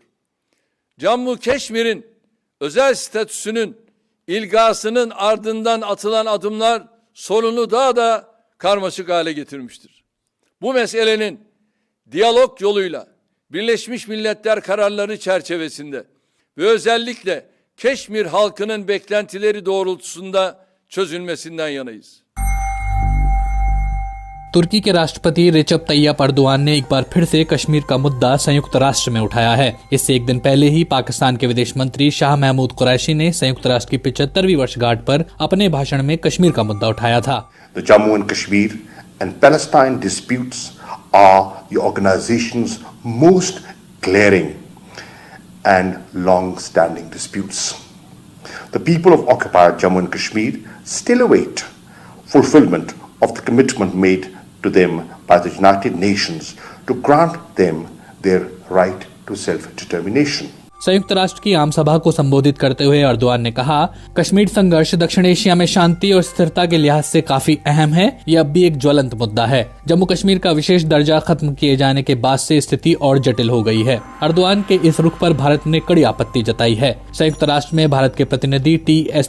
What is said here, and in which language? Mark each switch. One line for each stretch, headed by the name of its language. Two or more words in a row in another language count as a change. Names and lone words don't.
Turkish: Cammu Keşmir'in özel statüsünün ilgasının ardından atılan adımlar sorunu daha da karmaşık hale getirmiştir. Bu meselenin diyalog yoluyla Birleşmiş Milletler kararları çerçevesinde ve özellikle Keşmir halkının beklentileri doğrultusunda çözülmesinden yanayız.
Hindi: तुर्की के राष्ट्रपति रेचप तैयप अर्दोआन ने एक बार फिर से कश्मीर का मुद्दा संयुक्त राष्ट्र में उठाया है। इससे एक दिन पहले ही पाकिस्तान के विदेश मंत्री शाह महमूद कुरैशी ने संयुक्त राष्ट्र की 75वीं वर्षगांठ पर अपने भाषण में कश्मीर का मुद्दा उठाया था।
English: The Jammu and Kashmir and Palestine disputes are the organization's most glaring and long-standing disputes. The people of occupied Jammu and Kashmir still await fulfillment of the commitment made to them by the United Nations to grant them their right to self-determination.
Hindi: संयुक्त राष्ट्र की आम सभा को संबोधित करते हुए अर्दोआन ने कहा, कश्मीर संघर्ष दक्षिण एशिया में शांति और स्थिरता के लिहाज से काफी अहम है। यह अब भी एक ज्वलंत मुद्दा है। जम्मू कश्मीर का विशेष दर्जा खत्म किए जाने के बाद से स्थिति और जटिल हो गई है। अर्दोआन के इस रुख पर भारत ने कड़ी आपत्ति जताई है। संयुक्त राष्ट्र में भारत के प्रतिनिधि टी.एस.